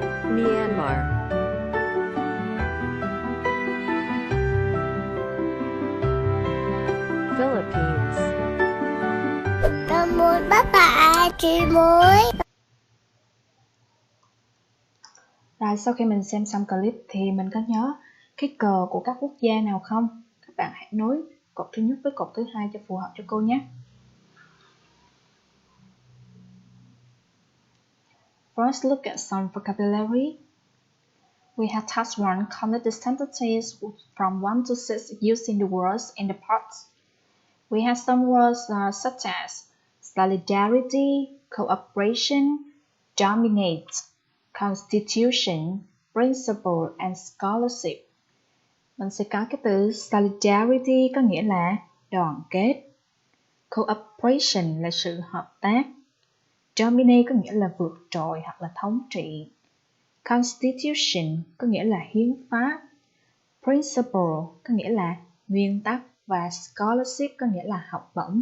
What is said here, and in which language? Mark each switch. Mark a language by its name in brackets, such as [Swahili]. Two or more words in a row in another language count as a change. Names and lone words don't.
[Vietnamese] Myanmar. Philippines. Con muốn bắt bà chị muối. Rồi sau khi mình xem xong clip thì mình có nhớ cái cờ của các quốc gia nào không? Các bạn hãy nối cột thứ nhất với cột thứ hai cho phù hợp cho cô nhé. [English] First, look at some vocabulary. We have task 1, connect the sentences from 1 to 6 using the words in the parts. We have some words such as solidarity, cooperation, dominate, constitution, principle, and scholarship. [Vietnamese] Mình sẽ có cái từ solidarity có nghĩa là đoàn kết, cooperation là sự hợp tác, dominate có nghĩa là vượt trội hoặc là thống trị, constitution có nghĩa là hiến pháp, principle có nghĩa là nguyên tắc và scholarship có nghĩa là học bổng.